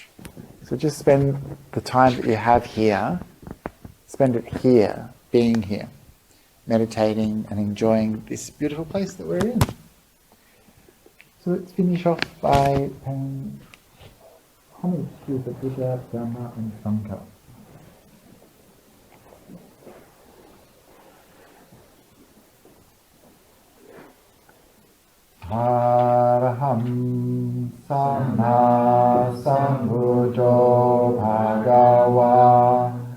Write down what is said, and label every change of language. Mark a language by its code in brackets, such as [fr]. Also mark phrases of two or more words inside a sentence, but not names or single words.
[en] So just spend the time that you have here, spend it here, being here, meditating and enjoying this beautiful place that we're in. So let's finish off by paying homage to the Buddha, Dhamma and Sangha. [pi] Araham Samma Sambuddho Bhagava